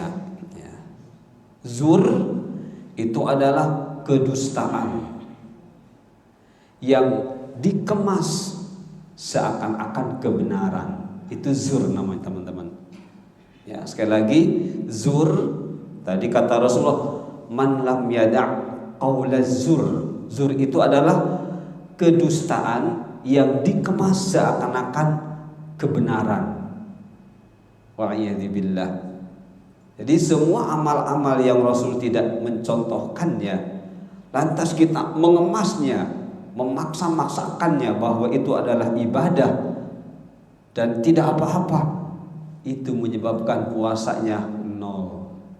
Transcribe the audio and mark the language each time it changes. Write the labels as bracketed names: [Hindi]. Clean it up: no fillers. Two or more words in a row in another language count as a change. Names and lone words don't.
[Indonesian] Zur itu adalah kedustaan yang dikemas seakan-akan kebenaran. Itu zur namanya teman-teman. Ya, sekali lagi zur, tadi kata Rasulullah, [Arabic] من لم يدع قول الزور. [Indonesian] Zur itu adalah kedustaan yang dikemas seakan-akan kebenaran. [Arabic] Wa'iyadzubillah. [Indonesian] Jadi semua amal-amal yang Rasul tidak mencontohkannya, lantas kita mengemasnya, memaksa-maksakannya bahwa itu adalah ibadah dan tidak apa-apa, itu menyebabkan puasanya nol.